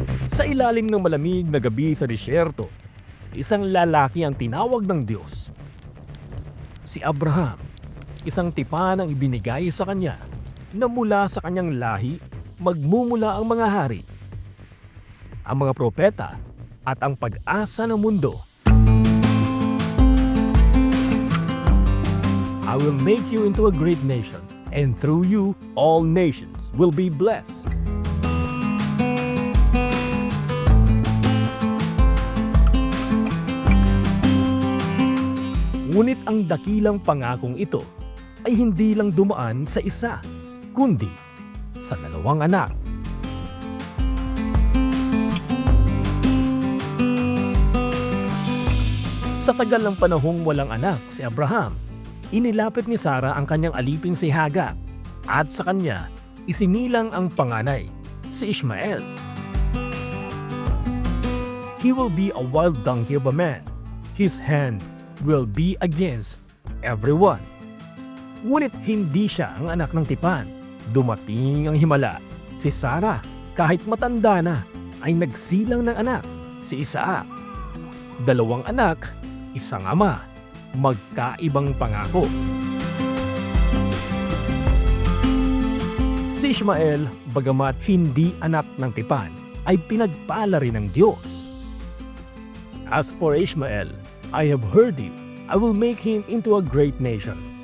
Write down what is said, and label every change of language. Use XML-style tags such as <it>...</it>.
<tl>Sa ilalim ng malamig na gabi sa disyerto, isang lalaki ang tinawag ng Diyos. Si Abraham, isang tipan ang ibinigay sa kanya na mula sa kanyang lahi magmumula ang mga hari, ang mga propeta at ang pag-asa ng mundo.</tl> <en>I will make you into a great nation, and through you all nations will be blessed.</en> <tl>Ngunit ang dakilang pangakong ito ay hindi lang dumaan sa isa, kundi sa dalawang anak. Sa tagal ng panahong walang anak si Abraham, inilapit ni Sarah ang kanyang alipin si Hagar at sa kanya isinilang ang panganay, si Ishmael.</tl> <en>He will be a wild donkey of a man. His hand will be against everyone.</en> <tl>Ngunit hindi siya ang anak ng tipan. Dumating ang himala. Si Sarah, kahit matanda na, ay nagsilang ng anak, si Isaac. Dalawang anak, isang ama, magkaibang pangako. Si Ishmael, bagamat hindi anak ng tipan, ay pinagpala rin ng Diyos.</tl> <en>As for Ishmael, I have heard you. I will make him into a great nation.</en>